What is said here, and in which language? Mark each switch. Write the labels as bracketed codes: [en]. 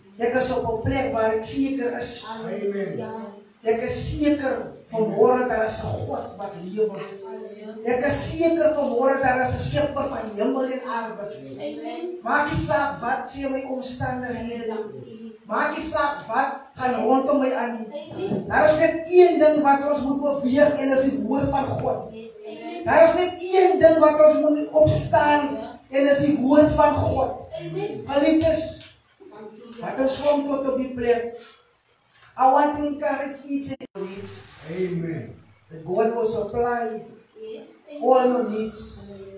[af] Ek is op 'n plek waar ek seker is. Amen. Ek is seker vanmôre daar is 'n God wat lewe. Ek is seker vanmôre daar is 'n skepper van hemel en aarde. Maak nie saak wat sê my omstandighede nie. Maak nie saak wat gaan rondom my aan nie. Daar is net een ding wat ons moet beweeg en dis die woord van God. Daar is net een ding wat ons moet opstaan en dis die woord van God. Geliefdes, wat ons kom tot op die plek. [en] I want to encourage each and needs Amen. that God will supply all your needs.